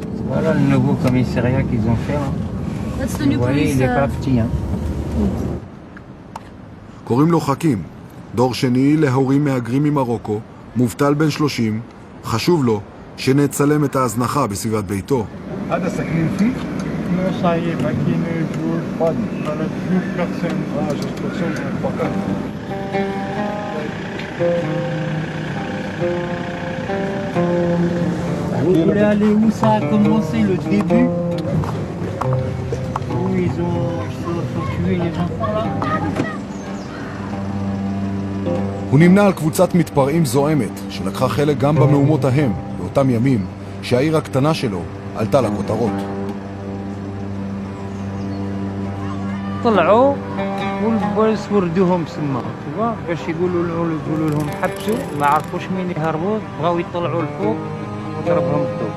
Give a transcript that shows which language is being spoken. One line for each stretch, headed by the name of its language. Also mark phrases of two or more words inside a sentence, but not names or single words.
French: Voilà le nouveau commissariat qu'ils ont fait. Vous voyez, il n'est pas petit.
Hebrew: קוראים לו חכים, דור שני להורים מהגרים ממרוקו, מובטל בן 30, חשוב לו שנצלם את ההזנחה בסביבת ביתו.
Arabic: هذا ساكنين فيه؟
French: Non, ça y est, Makine, Joule, Fad, on n'a plus personne. Ah, juste personne, on n'est pas calme. Vous voulez aller où ça a commencé, le début? Où ils ont tué les enfants là?
Hebrew: הוא נמנה על קבוצת מתפרעים זועמת, שלקחה חלק גם במהומות ההם, באותם ימים, שהעיר הקטנה שלו עלתה לכותרות.
Arabic: طلعوا والبوليس وردوهم سما باش يقولوا لهم حبسوا ما عرفوش مين يهربوا بغاو يطلعوا الفوق وضربهم الضوء.